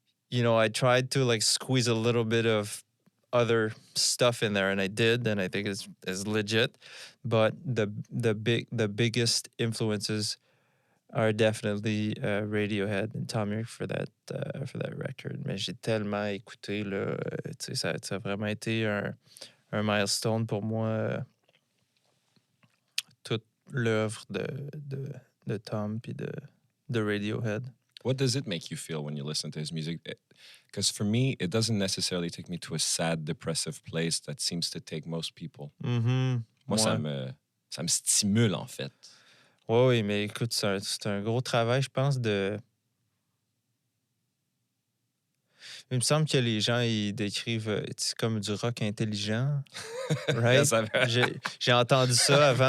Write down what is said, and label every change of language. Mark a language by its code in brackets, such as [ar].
[en] You know, I tried to like squeeze a little bit of other stuff in there, and I did, and I think it's legit. But the biggest influences are definitely Radiohead and Tom York for that record. [fr] Mais j'ai tellement écouté là, tu sais, ça a vraiment été un milestone pour moi. Toute l'œuvre de Tom puis de Radiohead. [en] What does it make you feel when you listen to his music? Because for me, it doesn't necessarily take me to a sad, depressive place that seems to take most people. Mm-hmm. [fr] Moi, Ouais. ça me stimule, en fait. Oui, mais écoute, c'est un gros travail, je pense, de... Il me semble que les gens, ils décrivent c'est comme du rock intelligent. [en] Right? [fr] J'ai entendu ça avant.